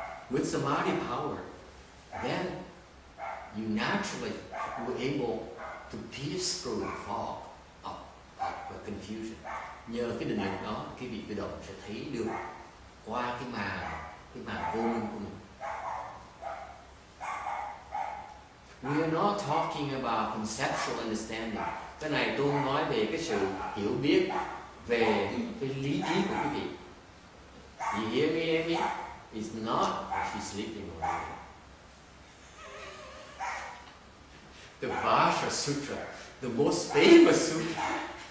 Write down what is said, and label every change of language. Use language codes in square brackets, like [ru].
[en] With samadhi power, then you naturally were able to pierce through the fog of confusion. [vi] Nhờ cái định lực đó, cái vị tự động sẽ thấy được qua cái màn vô minh của mình. [en] We are not talking about conceptual understanding. [vi] Cái này tôi nói về cái sự hiểu biết về cái lý trí của quý vị. [en] You hear me, Amy? It's not she's sleeping already. The Vajra Sutra, the most famous sutra.